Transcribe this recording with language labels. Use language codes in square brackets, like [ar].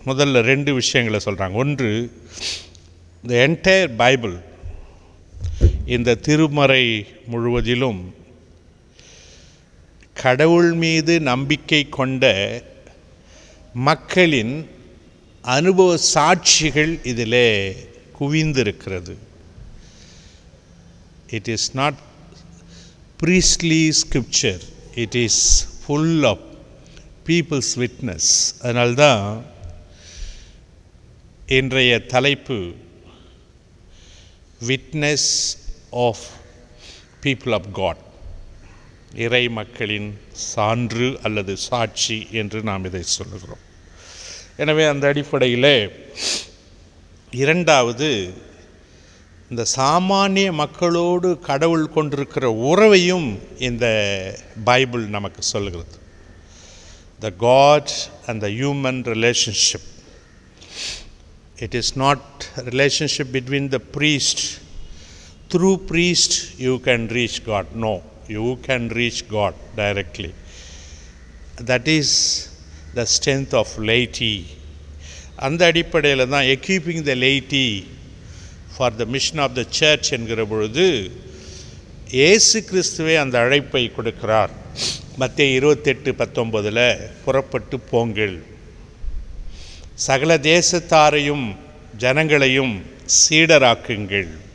[ta] முதல்ல 2 விஷயங்களை சொல்கிறாங்க. ஒன்று, [en] the entire Bible, [ta] இந்த திருமறை முழுவதிலும் கடவுள் மீது நம்பிக்கை கொண்ட மக்களின் அனுபவ சாட்சிகள் இதிலே குவிந்திருக்கிறது. [en] It is not priestly scripture, it is full of people's witness. [ta] அதனால்தான் இன்றைய தலைப்பு [en] witness of people of God, [ta] இறை மக்களின் சான்று அல்லது சாட்சி என்று நாம் இதை சொல்லுகிறோம். எனவே அந்த அடிப்படையில் இரண்டாவது, இந்த சாமானிய மக்களோடு கடவுள் கொண்டிருக்கிற உறவையும் இந்த பைபிள் நமக்கு சொல்லுகிறது. [en] The God and the human relationship. It is not a relationship between the priest. Through priest you can reach God. No, you can reach God directly. That is the strength of laity. [ta] அந்த அடிப்படையில் தான் [en] equipping the laity for the mission of the church [ta] என்கிற பொழுது இயேசு கிறிஸ்துவே அந்த அழைப்பை கொடுக்கிறார். மத்தேயு 28:19 புறப்பட்டு போங்கள், சகல தேசத்தாரையும் ஜனங்களையும் சீடராக்குங்கள்.